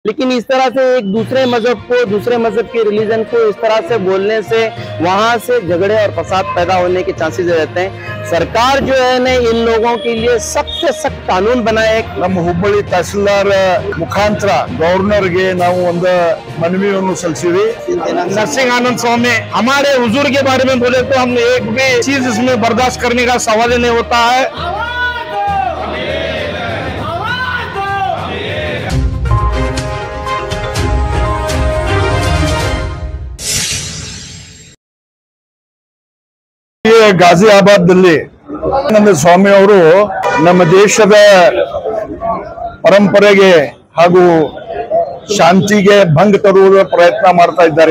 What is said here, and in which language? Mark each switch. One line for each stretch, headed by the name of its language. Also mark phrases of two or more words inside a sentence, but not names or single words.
Hindi: लेकिन इस तरह से एक दूसरे मजहब को, दूसरे मजहब के रिलीजन को इस तरह से बोलने से वहां से झगड़े और फसाद पैदा होने के चांसेस रहते हैं। सरकार जो है ना इन लोगों के लिए सख्त से सख्त कानून बनाए।
Kannada: ನಮ್ಮ ಹುಬ್ಬಳ್ಳಿ ತಹಸೀಲ್ದಾರ್ ಮುಖಾಂತರ ಗವರ್ನರ್ಗೆ ನಾವು ಒಂದು ಮನವಿಯನ್ನು ಸಲ್ಲಿಸಿವಿ।
Hindi: नरसिंह आनंद स्वामी हमारे हुजूर के बारे में बोले तो हम एक भी चीज इसमें बर्दाश्त करने का सवाल ही नहीं होता है।
Kannada: ಗಾಜಿಯಾಬಾದ್ನಲ್ಲಿ ಆನಂದ ಸ್ವಾಮಿ ಅವರು ನಮ್ಮ ದೇಶದ ಪರಂಪರೆಗೆ ಹಾಗೂ ಶಾಂತಿಗೆ ಭಂಗ ತರುವುದರ ಪ್ರಯತ್ನ ಮಾಡ್ತಾ ಇದ್ದಾರೆ।